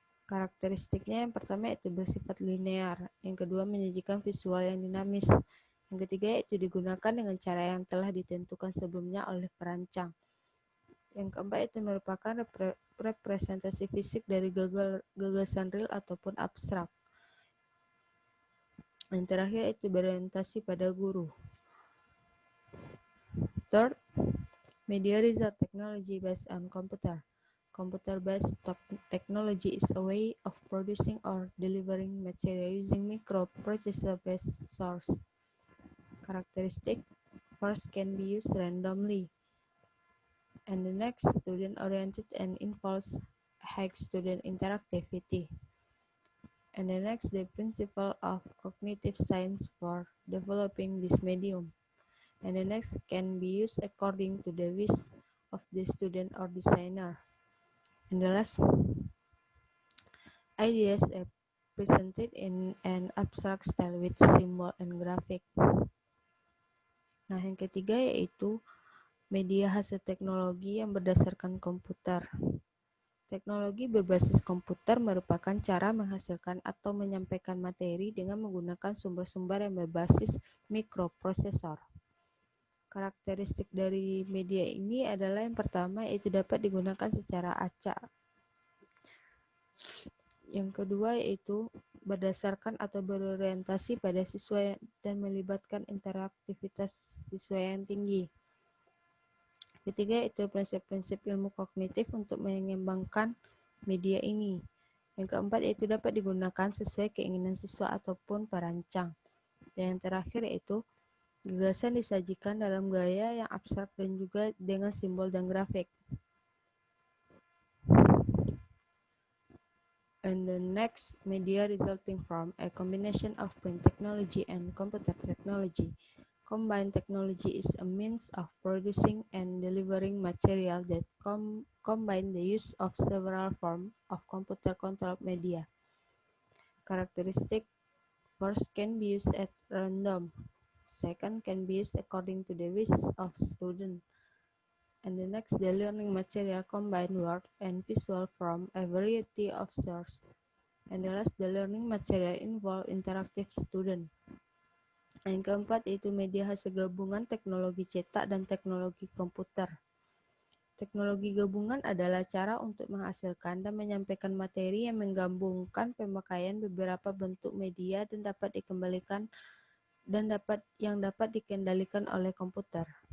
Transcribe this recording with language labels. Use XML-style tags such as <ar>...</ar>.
<id>Karakteristiknya yang pertama yaitu bersifat linear, yang kedua menyajikan visual yang dinamis, yang ketiga yaitu digunakan dengan cara yang telah ditentukan sebelumnya oleh perancang. Yang keempat itu merupakan representasi fisik dari gagasan real ataupun abstrak. Yang terakhir itu berorientasi pada guru.</id> <en>Third, media result technology based on computer. Computer-based technology is a way of producing or delivering material using microprocessor-based source. Characteristic, first can be used randomly. And the next, student-oriented and involves high student interactivity. And the next, the principle of cognitive science for developing this medium. And the next can be used according to the wish of the student or designer. And the last, ideas are presented in an abstract style with symbol and graphic.</en> <id>Nah, yang ketiga yaitu media hasil teknologi yang berdasarkan komputer. Teknologi berbasis komputer merupakan cara menghasilkan atau menyampaikan materi dengan menggunakan sumber-sumber yang berbasis mikroprosesor. Karakteristik dari media ini adalah yang pertama yaitu dapat digunakan secara acak. Yang kedua yaitu berdasarkan atau berorientasi pada siswa dan melibatkan interaktivitas siswa yang tinggi. Ketiga itu prinsip-prinsip ilmu kognitif untuk mengembangkan media ini. Yang keempat yaitu dapat digunakan sesuai keinginan siswa ataupun perancang. Dan yang terakhir yaitu gagasan disajikan dalam gaya yang abstrak dan juga dengan simbol dan grafik.</id> <en>And the next, media resulting from a combination of print technology and computer technology. Combined technology is a means of producing and delivering material that combine the use of several forms of computer-controlled media. Characteristic: first, can be used at random. Second, can be used according to the wish of student. And the next, the learning material combine word and visual from a variety of sources. And the last, the learning material involve interactive student.</en> <id>Yang keempat yaitu media hasil gabungan teknologi cetak dan teknologi komputer. Teknologi gabungan adalah cara untuk menghasilkan dan menyampaikan materi yang menggabungkan pemakaian beberapa bentuk media dan dapat dikembalikan dan dapat dikendalikan oleh komputer.</id>